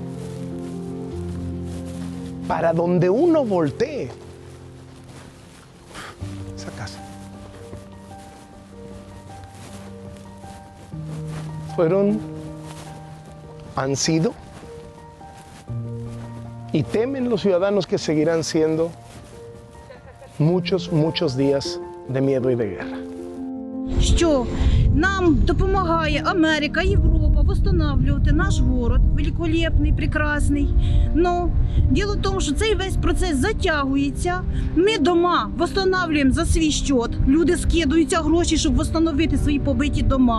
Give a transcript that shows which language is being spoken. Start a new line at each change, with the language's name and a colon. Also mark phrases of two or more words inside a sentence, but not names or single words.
Spanish: Para donde uno voltee, esa casa. fueron, han sido y temen los ciudadanos que seguirán siendo muchos días de miedo y de guerra.
Ukrainian: Що нам допомагає Америка, Європа восстанавлювати наш город, великолепний, прекрасний. Но діло в тому, що цей весь процес затягується. Ми дома восстанавлюємо за свій счет. Люди скидаються гроші, щоб восстановити свої побиті дома.